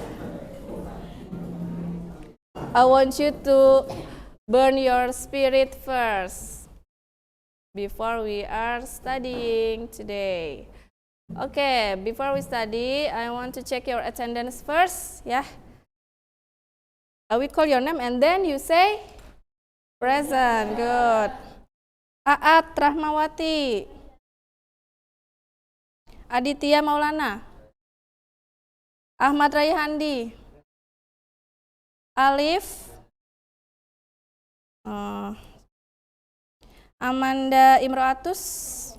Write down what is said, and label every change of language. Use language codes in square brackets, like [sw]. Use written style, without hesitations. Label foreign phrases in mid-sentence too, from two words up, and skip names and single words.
[en] I want you to burn your spirit first before we are studying today. Okay, before we study, I want to check your attendance first, yeah. I will call your name and then you say present. Good. Aat Rahmawati. Aditya Maulana. Ahmad Raihandi. Alif. Amanda Imroatus.